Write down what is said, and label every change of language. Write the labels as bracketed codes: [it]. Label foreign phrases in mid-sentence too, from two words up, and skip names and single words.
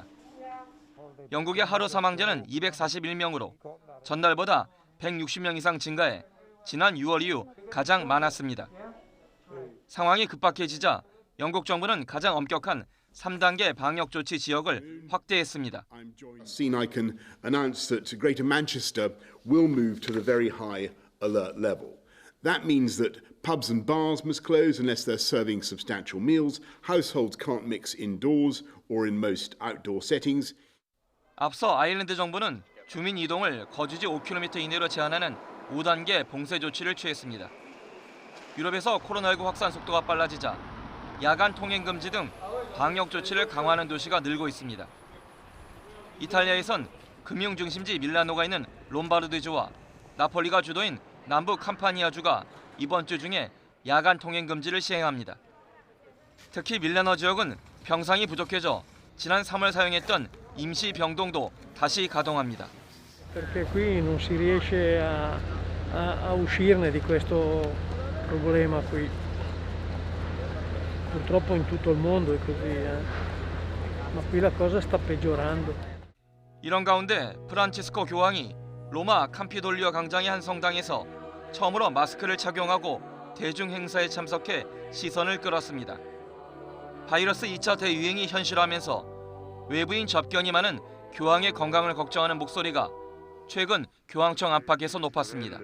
[ko] 영국의 하루 사망자는 241명으로 전날보다 160명 이상 증가해 지난 6월 이후 가장 많았습니다. 상황이 급박해지자 영국 정부는 가장 엄격한 3단계 방역 조치 지역을 확대했습니다. [en] I can announce that Greater Manchester will move to the very high alert level. That means that pubs and bars must close unless they're serving substantial meals. Households can't mix indoors or in most outdoor settings. [ko] 앞서 아일랜드 정부는 주민 이동을 거주지 5km 이내로 제한하는 5단계 봉쇄 조치를 취했습니다. 유럽에서 코로나19 확산 속도가 빨라지자 야간 통행 금지 등 방역 조치를 강화하는 도시가 늘고 있습니다. 이탈리아에선 금융 중심지 밀라노가 있는 롬바르드주와 나폴리가 주도인 남부 캄파니아주가 이번 주 중에 야간 통행 금지를 시행합니다. 특히 밀라노 지역은 병상이 부족해져 지난 3월 사용했던 임시 병동도 다시 가동합니다. [it] Perché qui non si riesce a uscirne di questo problema qui. Purtroppo in tutto il mondo è così, ma qui la cosa sta peggiorando. [ko] 이런 가운데 프란치스코 교황이 로마 캄피돌리오 광장의 한 성당에서 처음으로 마스크를 착용하고 대중 행사에 참석해 시선을 끌었습니다. 바이러스 2차 대유행이 현실화하면서 외부인 접견이 많은 교황의 건강을 걱정하는 목소리가 최근 교황청 안팎에서 높았습니다.